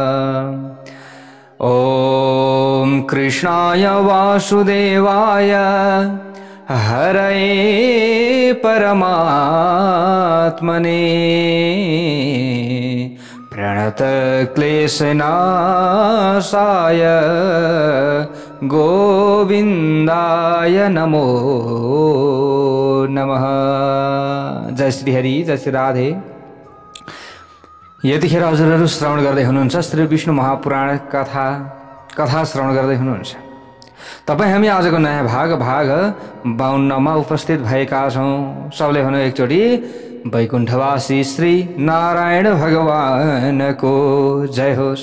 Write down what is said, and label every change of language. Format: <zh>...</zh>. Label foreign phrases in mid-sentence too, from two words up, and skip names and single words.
<sa>ओम कृष्णाय वासुदेवाय हरये परमात्मने प्रणत क्लेशनाशाय गोविंदाय नमो नमः।</sa> <ne>जय श्री हरि, जय श्री राधे। यतिखेर हजुरहरू श्रवण गर्दै हुनुहुन्छ श्री विष्णु महापुराण कथा श्रवण गर्दै हुनुहुन्छ। तपाईँ हामी आजको नयाँ भाग 52 उपस्थित भएका छौँ। सबले भन्नु एकचोटि वैकुण्ठवासी श्री नारायण भगवान को जय होस्।</ne>